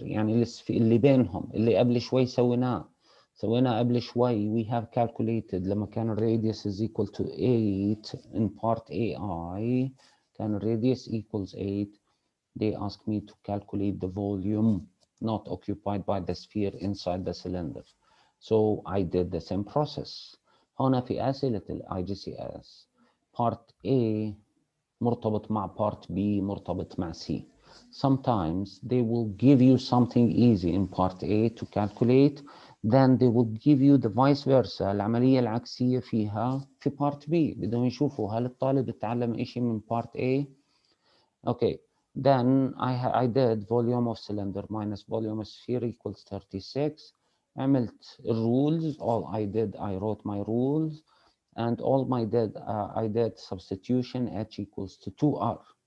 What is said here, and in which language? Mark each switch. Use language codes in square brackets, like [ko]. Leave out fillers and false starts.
[ar] يعني اللي بينهم اللي قبل شوي [en] سوينا قبل شوي. We have calculated [ar] لما كان [en] radius is equal to 8 in part AI, كان radius equals 8. They asked me to calculate the volume not occupied by the sphere inside the cylinder. So I did the same process. [ar] هنا في أسئلة ال IGCS part A مرتبط مع part B مرتبط مع C. [en] Sometimes they will give you something easy in part A to calculate, then they will give you the vice versa. [ar] العملية العكسية فيها في part B. بدهم يشوفوا هل الطالب اتعلم إشي من part A. [en] Okay, then I did volume of cylinder minus volume of sphere equals 36. عملت rules. All I did, I wrote my rules. And I did substitution h equals to 2r.